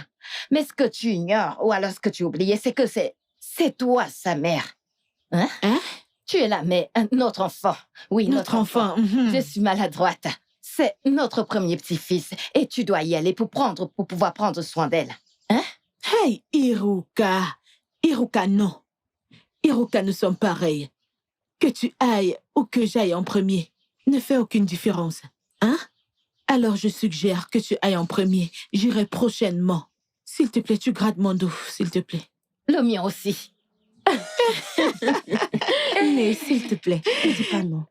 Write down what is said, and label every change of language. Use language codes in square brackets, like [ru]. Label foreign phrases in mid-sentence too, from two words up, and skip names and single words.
[fr] Mais ce que tu ignores, ou alors ce que tu oubliais, c'est que c'est toi, sa mère. Hein? Tu es là, mais notre enfant. Oui, notre enfant. Je suis maladroite. C'est notre premier petit-fils. Et tu dois y aller pour pouvoir prendre soin d'elle. Hein? Hey, Iruka. Iruka, non. Iruka, nous sommes pareils. Que tu ailles ou que j'aille en premier ne fait aucune différence. Hein? Alors je suggère que tu ailles en premier. J'irai prochainement. S'il te plaît, tu grattes mon dos, s'il te plaît. Le mien aussi. Mais s'il te plaît, ne dis pas non.